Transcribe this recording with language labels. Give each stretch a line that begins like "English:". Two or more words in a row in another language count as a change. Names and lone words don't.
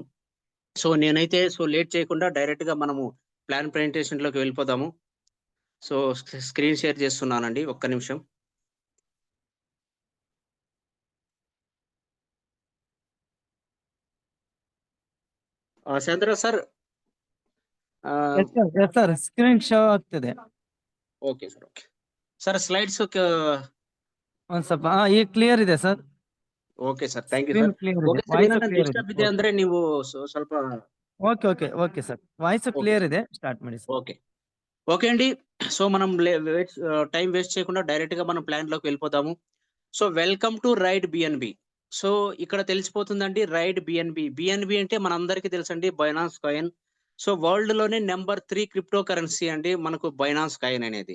Telugu: నేనైతే లేట్ చేయకుండా డైరెక్ట్‌గా మనము
English: plan presentation
Telugu: వెళ్ళిపోదాము.
English: screen share
Telugu: చేస్తున్నానండి. ఒక్క నిమిషం. చంద్ర సార్. ಆಹ್,
English: yes sir screen show ಆಗ್ತಿದೆ. okay sir. okay. sir slides
Kannada: ಒಂದ್ ಸ್ವಲ್ಪ ಈಗ ಕ್ಲಿಯರ್ ಇದೆ ಸರ್.
English: okay sir. thank you
Kannada: ಸ್ಕ್ರೀನ್ ಸರ್. ಕ್ಲಿಯರ್ ಇದೆ,
English: okay sir.
Kannada: ವಾಯ್ಸ್ ಏನಾನ ಕ್ಲಿಯರ್ ಇದೆ. ಡಿಸ್ಟರ್ಬ್ ಇದೆ ಅಂದ್ರೆ ನೀವು ಸ್ವಲ್ಪ
English: okay sir, voice ಓಕೆ ಕ್ಲಿಯರ್ ಸರ್.
Kannada: ಇದೆ, ಸ್ಟಾರ್ಟ್ ಮಾಡಿ ಸರ್.
Telugu: ఓకే. ఓకే అండి. మనం
English: time waste
Telugu: చేయకుండా డైరెక్ట్‌గా మనం ప్లాన్‌లోకి వెళ్ళిపోదాము.
English: welcome to
Telugu: రైడ్ బిఎన్‌బి. సో, ఇక్కడ తెలిసిపోతుందండి రైడ్ బిఎన్‌బి. బిఎన్‌బి అంటే మనందరికీ తెలుసండి బైనాన్స్ కాయిన్. వరల్డ్‌లోనే నంబర్ 3
English: crypto currency
Telugu: అండి మనకు బైనాన్స్ కాయిన్ అనేది.